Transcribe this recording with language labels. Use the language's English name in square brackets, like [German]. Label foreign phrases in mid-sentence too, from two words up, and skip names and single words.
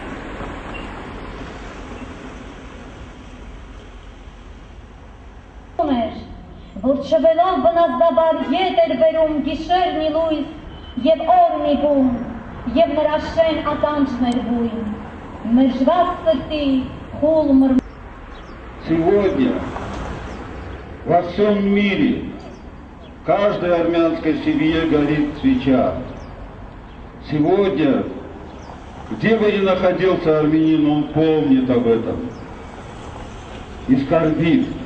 [Armenian] Որ չվելով բնազդաբար ետ էր բերում գիշերն ի լույս և օրն ի բում, և նրա շեն ականջն էր բույն, մերժված սրտի խուլ մրմունք։ [Russian] Сегодня во всем мире каждой армянской семье горит свеча. Сегодня, где бы ни находился армянин, он помнит об этом и скорбит.